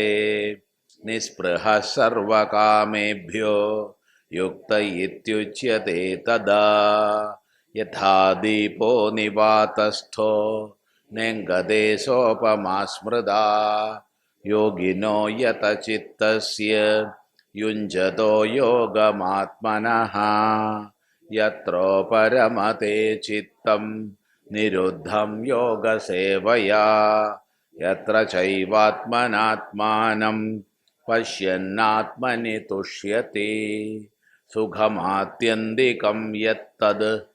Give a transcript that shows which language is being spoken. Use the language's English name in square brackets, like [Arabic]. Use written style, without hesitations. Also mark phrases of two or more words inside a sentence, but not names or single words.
[Sanskrit] निःस्पृहः सर्वकामेभ्यो युक्त इत्युच्यते तदा। यथा दीपो निवातस्थो नेङ्गते सोपमा स्मृता। योगिनो यतचित्तस्य യുഞ്ജതോ യോഗമാത്മനഃ യത്രോ പരമതേ ചിത്തം നിരുദ്ധം യോഗസേവയാ യത്ര ചൈവാത്മനാത്മാനം പശ്യന്നാത്മനി തുഷ്യതി സുഖമാത്യന്തികം യത്തത്